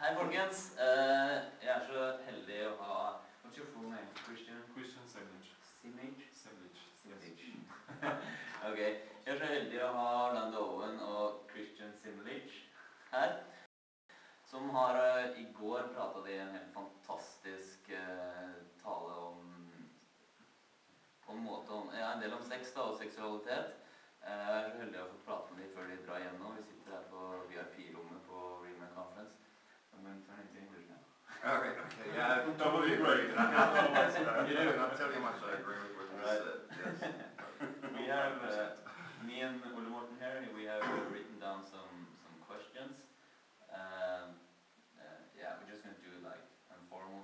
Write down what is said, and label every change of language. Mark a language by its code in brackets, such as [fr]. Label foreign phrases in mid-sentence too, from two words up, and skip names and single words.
[no] folkens. Jeg er så heldig å ha... [en] What's your full name? Christian? Christian Semlich. Semlich? Semlich. Semlich. Ok. [no] Jeg er så heldig å ha Owen og Christian Semlich her. Som har I går pratet de en helt fantastisk tale om... På en måte om... Ja, en del om sex da, og seksualitet. Jeg er så heldig å få prate med dem før de drar hjem nå. Vi sitter her på VIP-rommet på Reman Conference. [en] I'm going to turn into English now. All right, okay, yeah. That would be great. I'll tell you how much I agree with what you said. Yes. We have, me and Morten Hake, we have written down some questions. Yeah, we're just going to do it like informal.